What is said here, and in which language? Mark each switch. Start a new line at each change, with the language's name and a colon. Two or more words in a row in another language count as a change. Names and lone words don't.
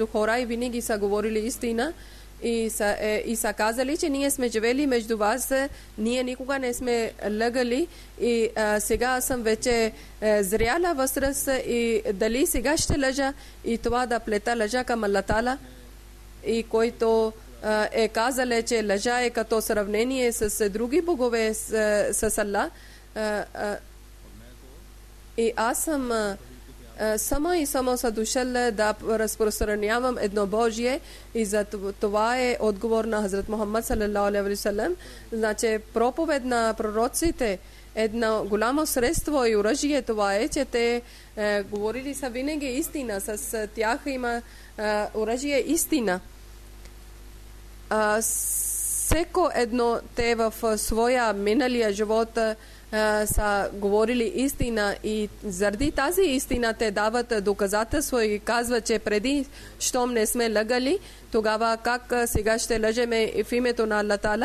Bulgarian: хора и винаги са говорили истина и са казали, че ние сме живели между вас, ние никога не сме лъгали, и сега съм вече зряла възраст и дали сега ще лъжа и това да плета лъжа към Аллах Тала, и който е казал, че лъжа е като сравнение с други богове с Аллах. И аз съм само са дошъл да разпространявам едно Божие, и за това е отговор на Хазрат Мухаммад
Arabic: صلى الله عليه وسلم.
Bulgarian: Значи проповед на пророците едно голямо средство и оръжие, това е, че те говорили са винаги истина, с тях има оръжие истина. Всеко едно те в своя миналия живот са говорили истина, и заради тази истина те дават доказателство и казват, че преди щом не сме лъгали, тогава как сега ще лъжеме в името на Аллах Тала.